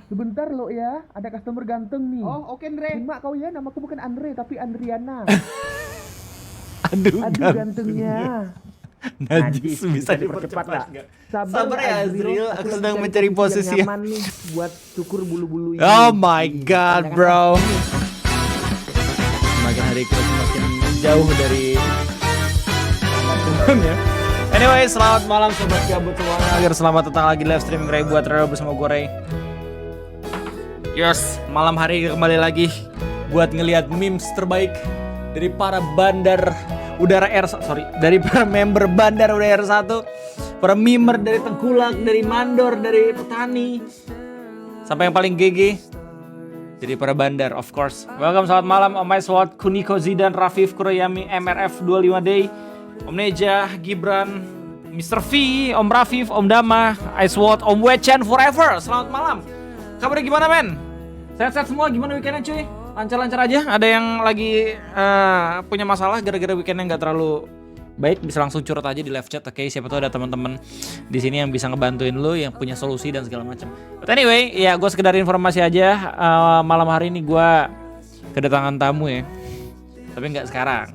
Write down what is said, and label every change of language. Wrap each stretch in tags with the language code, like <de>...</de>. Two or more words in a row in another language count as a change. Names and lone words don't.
<id>Sebentar lo ya, ada customer ganteng nih. Oh oke Andre. Terima kau ya, namaku bukan Andre tapi Andriana. Aduh, Aduh gantengnya. Najis, bisa dipercepat nggak? Sabar ya Azril, aku lagi sedang cari mencari posisi yang nyaman nih buat cukur bulu-bulu you.</id> <en>Oh my god bro.</en> <id>Semakin hari kita semakin jauh dari Tuhan ya. Anyway, selamat malam sobat gabut semuanya. Agar selamat datang lagi</id> <en>live streaming</en> <id>Ray buat Rero bersama gue Ray. Yes, malam hari kembali lagi buat ngelihat memes terbaik dari para bandar udara dari para member bandar udara R1, para mimer dari Tengkulak, dari Mandor, dari Petani, sampai yang paling GG jadi para bandar,</id> <en>of course.</en> <id>Welcome, selamat malam Om Aiswat, Kuniko Zidan, Rafif, Kuroyami, MRF 25 Day, Om Neja, Gibran, Mr. V, Om Rafif, Om Dama, Aiswat, Om Wechen Forever. Selamat malam. Kabarnya gimana men? Sehat-sehat semua, gimana weekendnya cuy? Lancar-lancar aja? Ada yang lagi punya masalah gara-gara weekendnya nggak terlalu baik, bisa langsung curhat aja di</id> <en>live chat,</en> <id>oke? Siapa tahu ada teman-teman di sini yang bisa ngebantuin lu, yang punya solusi dan segala macam.</id> <en>But anyway,</en> <id>ya gue sekedar informasi aja. Malam hari ini gue kedatangan tamu ya, tapi nggak sekarang.</id>